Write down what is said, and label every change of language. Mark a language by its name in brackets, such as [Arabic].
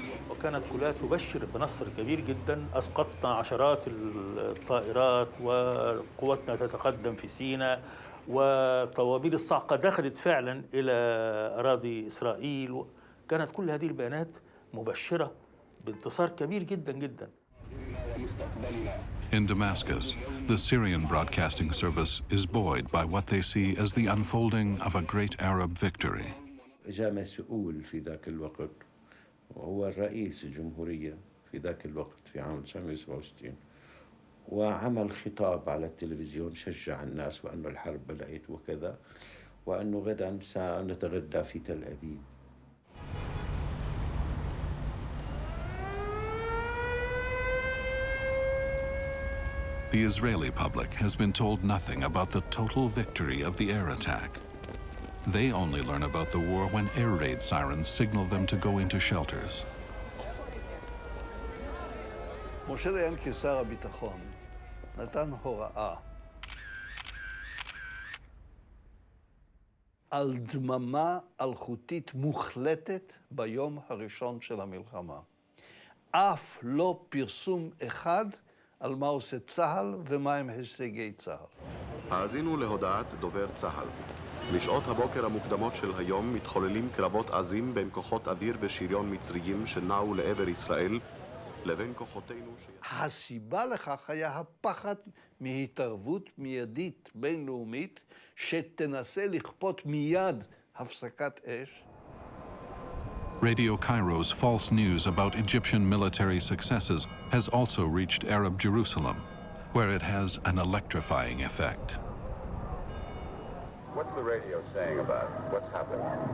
[Arabic] وكانت كلها تبشر بنصر كبير جدا. أسقطنا عشرات الطائرات وقواتنا تتقدم في سيناء وطوابير الصاعقة دخلت فعلا إلى أراضي إسرائيل. كانت كل هذه البيانات مبشرة بانتصار كبير جدا جدا. [English] In Damascus, the Syrian broadcasting service is buoyed by what they see as the unfolding of a great Arab victory. [Arabic] جاء مسؤول في ذاك الوقت وهو الرئيس الجمهورية في ذاك الوقت في عام 1967 وعمل خطاب على التلفزيون شجع الناس وأنه الحرب بدأت وكذا وأنه غدا سنتغدى في تل أبيب. [English] The Israeli public has been told nothing about the total victory of the air attack. They only learn about the war when air raid sirens signal them to go into shelters. [Hebrew] משה דיין כשר הביטחון נתן הוראה על דממה אלחוטית מוחלטת ביום הראשון של המלחמה. אף לא פרסום אחד על מה עושה צה"ל ומהם הישגי צה"ל. האזינו להודעת דובר צה"ל. בשעות הבוקר המוקדמות של היום מתחוללים קרבות עזים בין כוחות אוויר ושריון מצריים שנעו לעבר ישראל לבין כוחותינו הסיבה לכך היה הפחד מהתערבות מיידית בינלאומית שתנסה לכפות מיד הפסקת אש. [English] Radio Cairo's false news about Egyptian military successes has also reached Arab Jerusalem, where it has an electrifying effect. What's the radio saying about what's happening?